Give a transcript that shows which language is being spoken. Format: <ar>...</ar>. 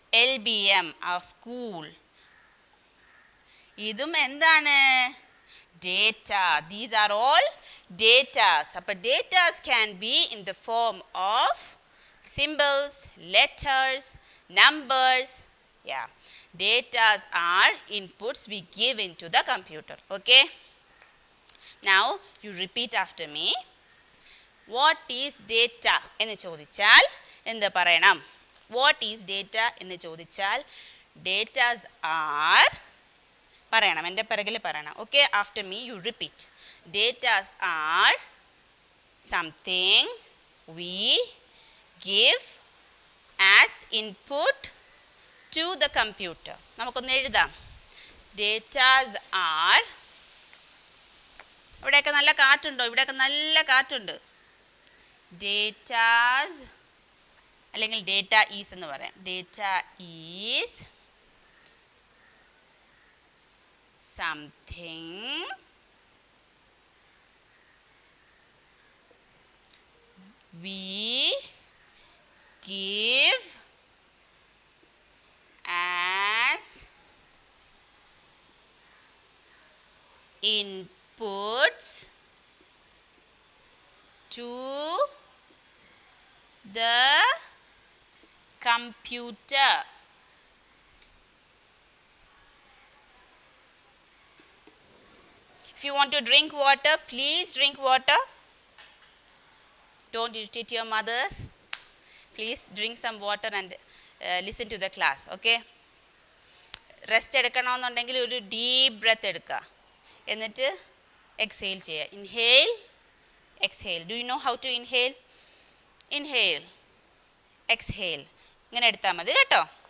<ml>LBM ആ school, ഇതും എന്താണ്? Data.</ml> <en>These are all datas. അപ്പോൾ datas can be in the form of symbols, letters, numbers. Yeah, datas are inputs we give into the computer. Okay, now you repeat after me. What is data</en> <ml>എന്ന് ചോദിച്ചാൽ എന്ത് പറയണം?</ml> <en>What is data</en> <ml>എന്ന് ചോദിച്ചാൽ</ml> <en>datas are</en> <ml>പറയണം, എൻ്റെ പിറകിൽ പറയണം.</ml> <en>Okay, after me you repeat. Datas are something we give as input to the computer.</en> <ml>നമുക്കൊന്ന് എഴുതാം.</ml> <en>datas are,</en> <ml>ഇവിടെയൊക്കെ നല്ല കാറ്റുണ്ടോ? ഇവിടെയൊക്കെ നല്ല കാറ്റുണ്ട്. ഡേറ്റാസ് അല്ലെങ്കിൽ</ml> <en>data is</en> <ml>എന്ന് പറയാം.</ml> <en>Data is something we give as inputs to the computer. If you want to drink water, please drink water. Don't irritate your mothers. Please drink some water and listen to the class.</en> <ml>Okay, rest എടുക്കണമെന്നുണ്ടെങ്കിൽ ഒരു deep breath എടുക്കുക, എന്നിട്ട് exhale ചെയ്യുക.</ml> <en>Inhale, exhale. Do you know how to inhale? Inhale, exhale,</en> <ml>ഇങ്ങനെ എടുത്താൽ മതി കേട്ടോ.</ml>